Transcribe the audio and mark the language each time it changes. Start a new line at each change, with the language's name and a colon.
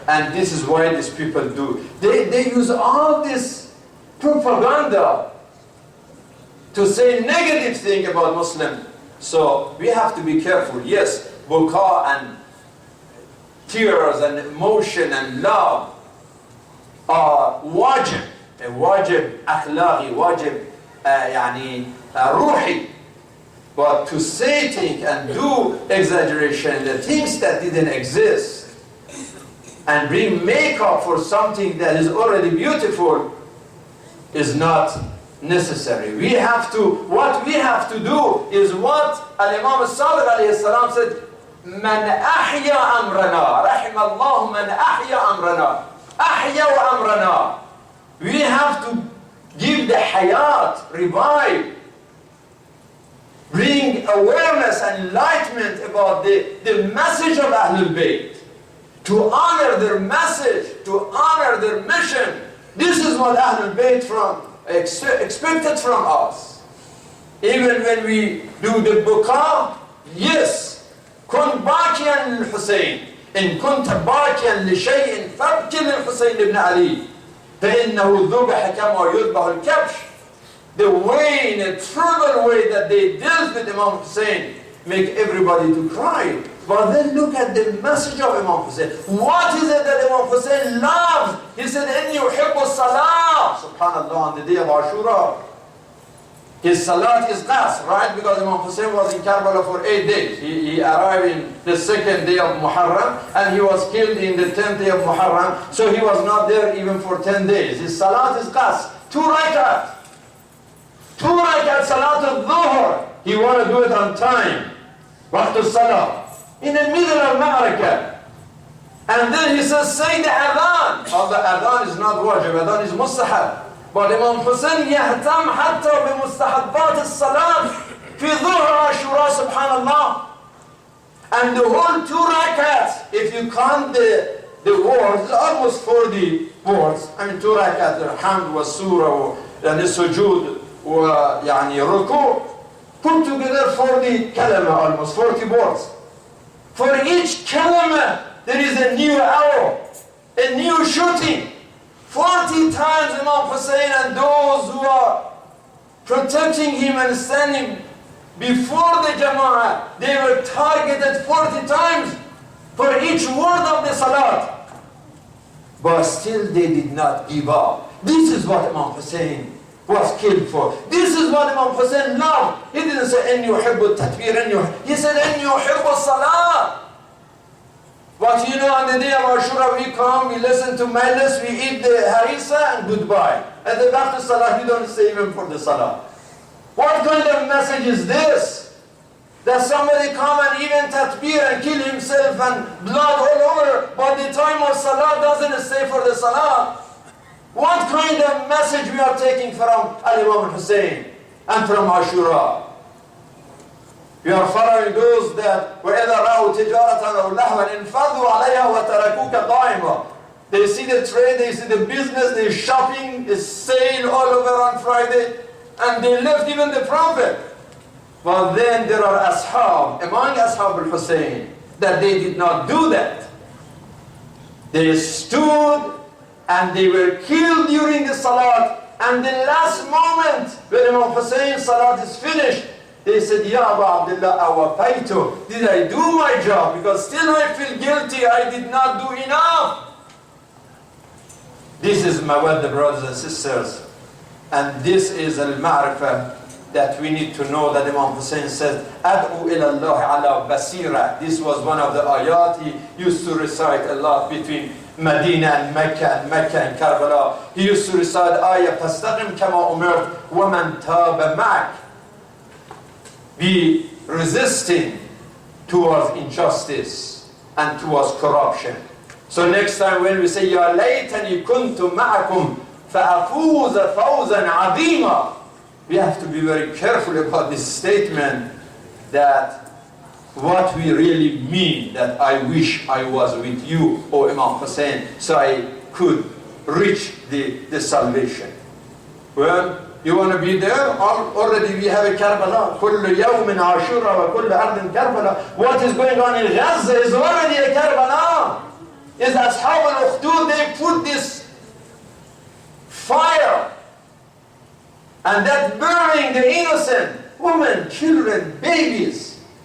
English: And this is why these people do. They use all this propaganda to say negative thing about Muslims. So we have to be careful. Yes, buka and tears and emotion and love are wajib.
Arabic: واجب أخلاقي واجب يعني روحي.
English: But to say things and do exaggeration, the things that didn't exist, and bring makeup for something that is already beautiful is not necessary. What we have to do is what Imam Sadiq alayhi salam said,
Arabic: من أحيا أمرنا رحم الله من أحيا أمرنا أحيا وأمرنا.
English: We have to give the hayat, revive, bring awareness and enlightenment about the message of Ahlul Bayt, to honor their message, to honor their mission. This is what Ahlul Bayt expected from us. Even when we do the buka, yes,
Arabic: كن باكيا للحسين إن كنت باكيا لشيء فابكي للحسين ابن علي فإنه ذبح كما يذبح الكبش.
English: The way, in a trivial way that they dealt with Imam Hussein, make everybody to cry. But then look at the message of Imam Hussein. What is it that Imam Hussein loves? He said,
Arabic: إِنِّي أُحِبُّ الصَّلَاةِ.
English: Subhanallah, on the day of Aushura. His salat is qas, right? Because Imam Hussein was in Karbala for 8 days. He arrived in the 2nd day of Muharram, and he was killed in the 10th day of Muharram. So he was not there even for 10 days. His salat is qas. 2 rakat. 2 rakat salat al-dhuhr. He want to do it on time. Waqt al-salah. In the middle of Ma'rakah. And then he says, say the adhan. Oh, the adhan is not wajib, adhan is mustahab. But Imam Hussein
Arabic: يهتم حتى بمستحبات الصلاة في ظهر عاشوراء subhanallah.
English: And the whole 2 rakats, if you count the words, almost 40 words. I mean 2 rakats, the hamd wa surah and the sujood wa yani ruku, put together 40 kalama, almost 40 words. For each kalama, there is a new arrow, a new shooting. 40 times Imam Hussein and those who are protecting him and standing before the Jama'ah, they were targeted 40 times for each word of the Salat. But still they did not give up. This is what Imam Hussein was killed for. This is what Imam Hussein loved. He didn't say,
Arabic: إِنِّي أُحِبُّ التَّكْبِيرَ.
English: He said,
Arabic: إِنِّي أُحِبُّ الصَّلَاةِ.
English: But you know, on the day of Aushura, we come, we listen to majlis, we eat the harisa, and goodbye. And then after Salah, we don't stay even for the Salah. What kind of message is this? That somebody come and even tatbir and kill himself and blood all over, but the time of Salah doesn't stay for the Salah. What kind of message we are taking from Imam Hussein and from Aushura? We are following those that
Arabic: وَإِذَا رَأَوْا تِجَارَةً أَوْ لَهْوًا انْفَضُوا عَلَيْهَا وَتَرَكُوكَ قَائِمًا.
English: They see the trade, they see the business, they shopping, they sale all over on Friday, and they left even the Prophet. But then there are ashab, among ashab al-Hussein, that they did not do that. They stood and they were killed during the Salat, and the last moment when Imam Hussein's Salat is finished, they said, Ya Abu Abdullah, awafaytu. Did I do my job? Because still I feel guilty, I did not do enough. This is mawadda, brothers and sisters. And this is al-ma'rifah that we need to know, that Imam Hussein says,
Arabic: Ad'u ila Allah ala basira.
English: This was one of the ayat he used to recite a lot between Medina and Mecca and Karbala. He used to recite ayah,
Arabic: فَاسْتَقِمْ كَمَا أُمِرْتَ وَمَنْ تَابَ مَعَكَ.
English: Be resisting towards injustice and towards corruption. So next time when we say,
Arabic: Ya laytani kuntu ma'akum fa'afuza fawzan azima,
English: we have to be very careful about this statement, that what we really mean, that I wish I was with you, O Imam Hussein, so I could reach the salvation. Well, you want to be there? Already we have a Karbala.
Arabic: كل يوم عاشورا وكل أرض كربلاء.
English: What is going on in Gaza is already a Karbala. Is Ashab al-Ukhdud, they put this fire and that burning the innocent women, children, babies.